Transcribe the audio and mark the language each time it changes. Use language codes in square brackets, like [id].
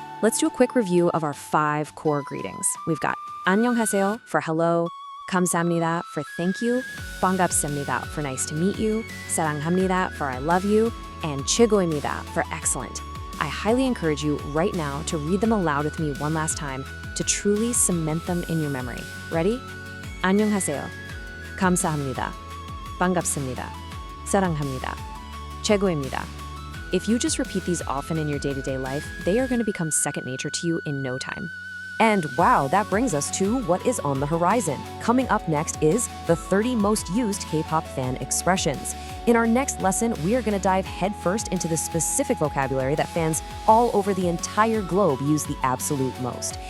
[en] Let's do a quick review of our 5 core greetings. We've got 안녕하세요 for hello, 감사합니다 for thank you, 반갑습니다 for nice to meet you, 사랑합니다 for I love you, and 최고입니다 for excellent. I highly encourage you right now to read them aloud with me one last time to truly cement them in your memory. Ready? [ko] 안녕하세요, 감사합니다, 반갑습니다, 사랑합니다, 최고입니다. [en] If you just repeat these often in your day-to-day life, they are going to become second nature to you in no time. And wow, that brings us to what is on the horizon. Coming up next is the 30 most used K-pop fan expressions. In our next lesson, we are going to dive headfirst into the specific vocabulary that fans all over the entire globe use the absolute most.